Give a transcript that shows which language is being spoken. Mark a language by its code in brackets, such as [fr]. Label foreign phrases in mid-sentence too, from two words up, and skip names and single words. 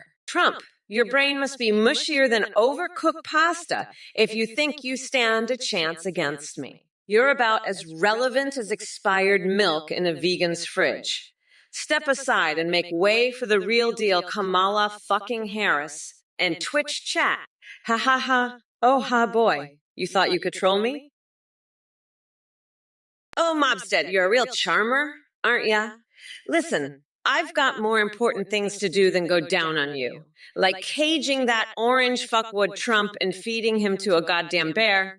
[en] Trump, your brain must be mushier than overcooked pasta if you think you stand a chance against me. You're about as relevant as expired milk in a vegan's fridge. Step aside and make way for the real deal Kamala fucking Harris and Twitch chat. Ha ha ha. Oh ha boy. You thought you could troll me? Oh, Mobstead, you're a real charmer, aren't ya? Listen, I've got more important things to do than go down on you. Like caging that orange fuckwood Trump and feeding him to a goddamn bear.